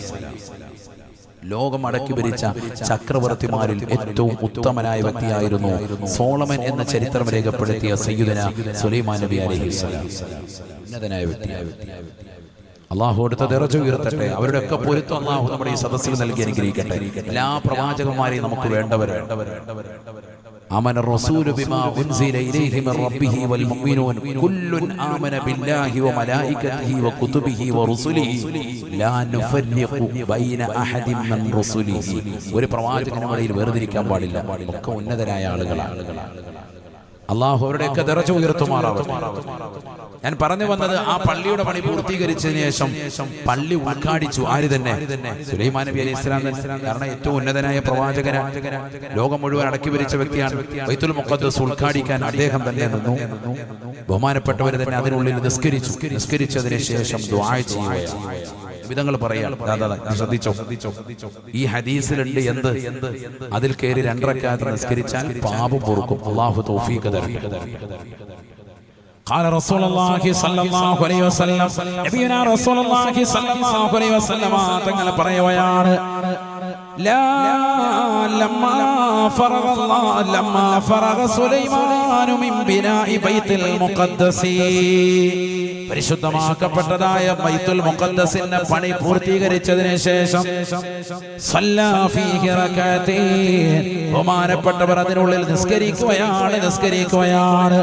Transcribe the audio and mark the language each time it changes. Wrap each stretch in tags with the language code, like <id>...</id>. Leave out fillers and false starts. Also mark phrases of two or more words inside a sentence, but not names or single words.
<ml>ലോകം അടക്കി ഭരിച്ച ചക്രവർത്തിമാരിൽ ഏറ്റവും ഉത്തമനായ വ്യക്തിയായിരുന്നു സോളമൻ എന്ന ചരിത്രം രേഖപ്പെടുത്തിയ സയ്യിദുനാ സുലൈമാൻ നബി</ml> <ar>عليه السلام.</ar> <ml>ഉന്നതനായ വ്യക്തിയായിരുന്നു. അള്ളാഹു അടുത്ത ദറജ ഉയർത്തട്ടെ. അവരുടെ ഒക്കെ പൊരുത്തം അള്ളാഹു നമ്മുടെ ഈ സദസ്സിൽ നൽകി അനുഗ്രഹിക്കട്ടെ. എല്ലാ പ്രവാചകന്മാരെയും നമുക്ക് വേണ്ടവരാണ്.</ml> <ar>آمن الرسول بما أنزل إليه من ربه والمؤمنون كل آمن بالله وملائكته وكتبه ورسله لا نفرق بين أحد من رسله.</ar> <ml>ഒരു പ്രവാചകനും ഇടയിൽ വേർതിരിക്കാൻ പാടില്ല. ഒക്കെ ഉന്നതരായ ആളുകളാണ്. അള്ളാഹു അവരുടെയൊക്കെ ദറജ ഉയർത്തുമാറാവട്ടെ. ഞാൻ പറഞ്ഞു വന്നത്, ആ പള്ളിയുടെ പണി പൂർത്തീകരിച്ചതിന് ശേഷം പള്ളി ഉദ്ഘാടിച്ചു ആര് തന്നെ? സുലൈമാൻ നബി</ml> <ar>عليه السلام.</ar> <ml>കാരണം ഏറ്റവും ഉന്നതനായ പ്രവാചകനാണ്, ലോകം മുഴുവൻ അടക്കി ഭരിച്ച വ്യക്തിയാണ്. ബൈത്തുൽ മുഖദ്ദസ് ഉദ്ഘാടിക്കാൻ അദ്ദേഹം തന്നെ നിന്നു. ബഹുമാനപ്പെട്ടവർ തന്നെ അതിനുള്ളിൽ നിസ്കരിച്ചതിന് ശേഷം ദുആ ചെയ്യുകയാണ്. വിധങ്ങൾ പറയാം, ശ്രദ്ധിച്ചോ. ഈ ഹദീസിലുണ്ട് എന്ത്? അതിൽ കയറി 2 റക്അത്ത് നിസ്കരിച്ചാൽ പാപം പൊറുക്കും. അല്ലാഹു തൗഫീഖ് തരട്ടെ.</ml> <ar>قال رسول الله صلى الله عليه وسلم نبينا رسول الله صلى الله عليه وسلم</ar> <ml>തങ്ങൾ പറയുകയാണ്,</ml> <ar>لما فرغ سليمان من بناء بيت المقدس.</ar> <ml>പരിശുദ്ധമാക്കപ്പെട്ടതായ ബൈത്തുൽ മുഖദ്ദസിന്റെ പണി പൂർത്തീകരിച്ചതിന് ശേഷം</ml> <ar>صلى فيه ركعتين,</ar> <ml>ബഹുമാനപ്പെട്ടവർ അതിനുള്ളിൽ നിസ്കരിക്കുകയാണ്.</ml>